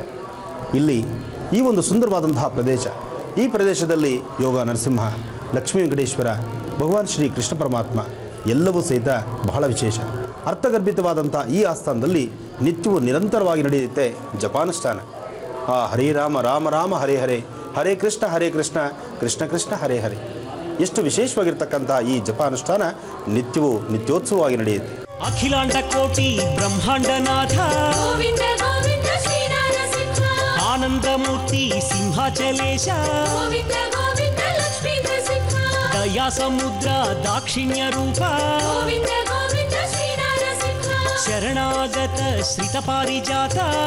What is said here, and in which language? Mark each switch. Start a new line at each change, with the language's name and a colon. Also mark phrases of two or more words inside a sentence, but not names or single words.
Kannada: ಇಲ್ಲಿ ಈ ಒಂದು ಸುಂದರವಾದಂತಹ ಪ್ರದೇಶ, ಈ ಪ್ರದೇಶದಲ್ಲಿ ಯೋಗ ನರಸಿಂಹ, ಲಕ್ಷ್ಮೀ ವೆಂಕಟೇಶ್ವರ, ಭಗವಾನ್ ಶ್ರೀ ಕೃಷ್ಣ ಪರಮಾತ್ಮ ಎಲ್ಲವೂ ಸಹಿತ ಬಹಳ ವಿಶೇಷ. ಅರ್ಥಗರ್ಭಿತವಾದಂಥ ಈ ಆಸ್ಥಾನದಲ್ಲಿ ನಿತ್ಯವೂ ನಿರಂತರವಾಗಿ ನಡೆಯುತ್ತೆ ಜಪಾನುಷ್ಠಾನ.
Sanskrit: ಆ ಹರೇ ರಾಮ ರಾಮ ರಾಮ ಹರೇ ಹರೇ, ಹರೇ ಕೃಷ್ಣ ಕೃಷ್ಣ ಕೃಷ್ಣ ಹರೇ ಹರೇ.
Kannada: ಎಷ್ಟು ವಿಶೇಷವಾಗಿರ್ತಕ್ಕಂಥ ಈ ಜಪಾನುಷ್ಠಾನ ನಿತ್ಯವೂ ನಿತ್ಯೋತ್ಸವವಾಗಿ ನಡೆಯುತ್ತೆ.
Sanskrit: ಅಖಿಲಾಂಡ ಕೋಟಿ ಬ್ರಹ್ಮಾಂಡನಾಥ ಆನಂದಮೂರ್ತಿ ಸಿಂಹಾಚಲೇಶ ದಯಾ ಸಮುದ್ರ ದಾಕ್ಷಿಣ್ಯ ರೂಪ ಶರಣಾಗತ ಶ್ರಿತ ಪಾರಿಜಾತ